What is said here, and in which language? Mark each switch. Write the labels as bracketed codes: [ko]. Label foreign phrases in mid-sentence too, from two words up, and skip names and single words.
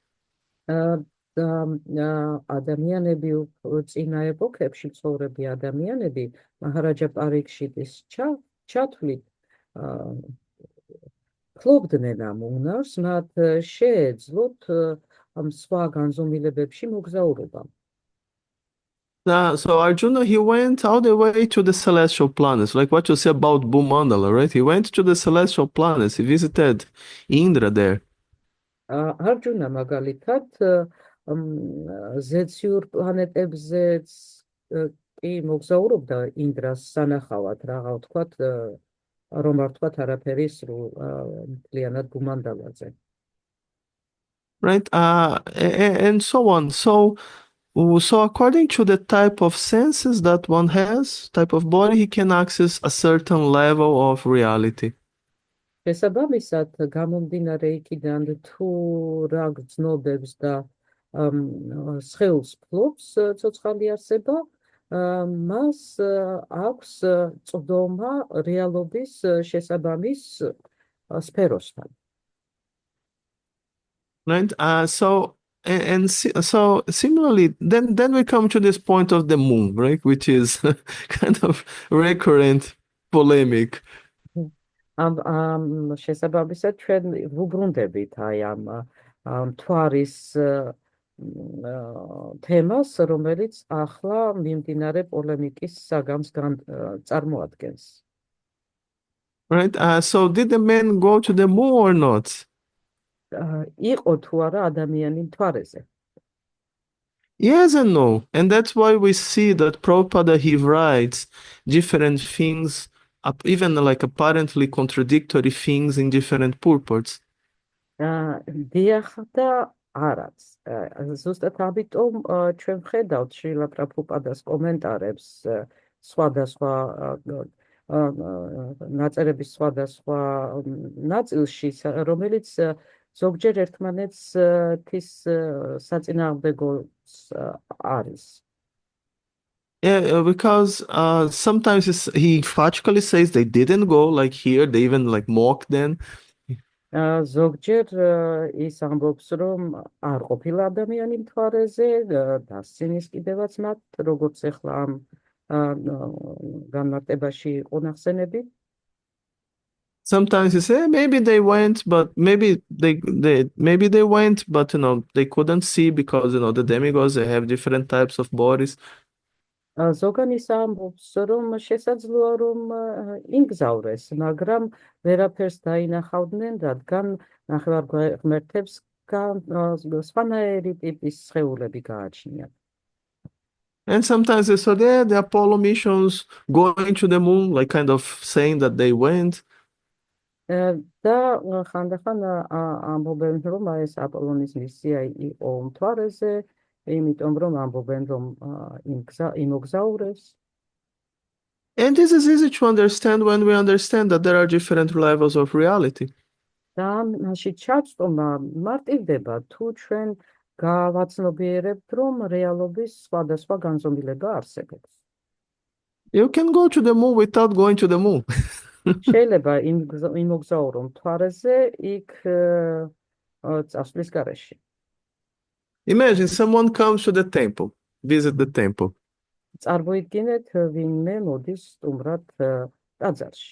[ka] ადამიანები წინა ეპოქებში ცხოვრები ადამიანები მაჰარაჯა პარიქშიტის ჩათვლით ფლობდნენ ამ უნარს, მათ შეეძლოთ სხვა განზომილებებში მოგზაურობა. [en] So Arjuna, he went all the way to the celestial planets, like what you say about Bhumandala, right? He went to the celestial planets. He visited Indra there. [ka] არჯუნა მაგალითად ზეციურ პლანეტებზეც კი მოგზაურობდა ინდრას სანახავად, რაღაცა ვთქვათ, რომ არ ვთქვათ არაფერი მთლიანად გუმანდალაძე. [en] Right? And so on. So according to the type of senses that one has, type of body, he can access a certain level of reality. [ka] შესაბამისად, გამომდინარე იქიდან თუ რა გრძნობებს და სხეულს ფლობს ცოცხალი არსება, მას აქვს წვდომა რეალობის შესაბამის სფეროსთან. [en] Right? So similarly, then we come to this point of the moon, right? Which is kind of recurrent polemic. [ka] ამ შესაბამისად ჩვენ ვუბრუნდებით აი ამ მთვარის თემას, რომელიც ახლა მიმდინარე პოლემიკის საგანს წარმოადგენს. [en] Right? So did the man go to the moon or not? [ka] იყო თუ არა ადამიანი მთვარეზე? [en] Yes and no. And that's why we see that Prabhupada, he writes different things, even like apparently contradictory things in different purports. [ka] დიახ და არაც. ზუსტად ამიტომ ჩვენ ვხედავთ შრილა პრაბჰუპადას კომენტარებს სხვადასხვა ნაწერების სხვადასხვა ნაწილში, რომელიც ზოგჯერ ერთმანეთს თვის საწინააღმდეგოს არის. [en] Yeah, because sometimes he emphatically says they didn't go, like here, they even like mock them. [ka] ზოგჯერ ის ამბობს, რომ არ ყოფილა ადამიანი მთვარეზე, დასცინის კიდევაც მათ, როგორც ახლა ამ განმარტებაში იყო ნახსენები. [en] Sometimes he say maybe they went, but maybe they went, but they couldn't see because the demigods, they have different types of bodies. [ka] ზოგან ის ამბობს, რომ შესაძლოა რომ იმგზავრეს, მაგრამ ვერაფერს დაინახავდნენ, რადგან ნახევარღმერთებს სხვანაირი ტიპის სხეულები გააჩნიათ. [en] And sometimes they said, yeah, the Apollo missions going to the moon, like kind of saying that they went. [ka] და ხანდახან ამბობენ, რომ ეს აპოლონის მისია იყო მთვარეზე, იმიტომ რომ ამბობენ, რომ იმოგზაურეს. [en] And this is easy to understand when we understand that there are different levels of reality. [ka] და ამაში ჩაცდომა მარტივდება, თუ ჩვენ გავაცნობიერებთ, რომ რეალობის სხვადასხვა განზომილება არსებობს. [en] You can go to the moon without going to the moon. [ka] შეიძლება იმოგზაურო მთვარეზე, იქ წასვლის გარეშე. [en] Imagine someone comes to the temple, visit the temple. [ka] წარმოიდგინეთ, ვინმე მოდის სტუმრად ტაძარში.